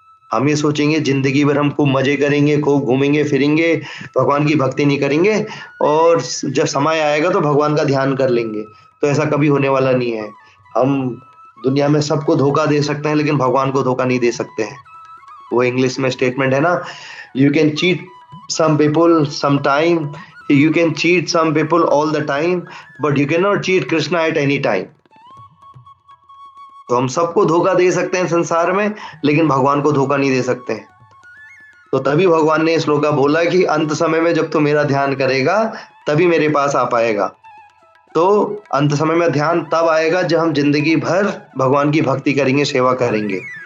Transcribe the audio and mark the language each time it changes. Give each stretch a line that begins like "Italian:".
Hindi: हम ये सोचेंगे जिंदगी भर हम खूब मजे करेंगे, खूब घूमेंगे फिरेंगे, भगवान की भक्ति नहीं करेंगे, और जब समय आएगा तो भगवान का ध्यान कर लेंगे, तो ऐसा कभी होने वाला नहीं है। हम दुनिया में सबको धोखा दे सकते हैं, लेकिन भगवान को धोखा नहीं दे सकते हैं। वो इंग्लिश में स्टेटमेंट है ना,
English: You can cheat some people some time, you can cheat some people all the time, but you cannot cheat Krishna at any time.
Hindi: तो हम सबको धोखा दे सकते हैं संसार में, लेकिन भगवान को धोखा नहीं दे सकते हैं। तो तभी भगवान ने श्लोका बोला कि अंत समय में जब तू मेरा ध्यान करेगा तभी मेरे पास आ पाएगा। तो अंत समय में ध्यान तब आएगा जब हम जिंदगी भर भगवान की भक्ति करेंगे, सेवा करेंगे।